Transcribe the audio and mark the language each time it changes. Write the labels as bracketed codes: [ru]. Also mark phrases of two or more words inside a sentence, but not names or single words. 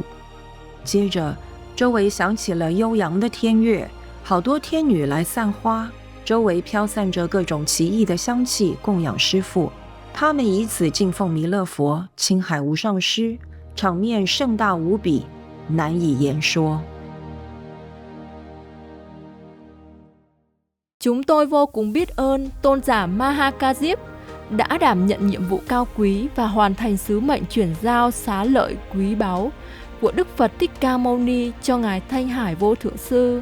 [zh] 接着，周围响起了悠扬的天乐，好多天女来散花，周围飘散着各种奇异的香气，供养师父。他们以此敬奉弥勒佛、青海无上师，场面盛大无比，难以言说。 [vi] Chúng tôi vô cùng biết ơn Tôn giả Mahakajip đã đảm nhận nhiệm vụ cao quý và hoàn thành sứ mệnh chuyển giao xá lợi quý báu của Đức Phật Thích Ca Mâu Ni cho Ngài Thanh Hải Vô Thượng Sư.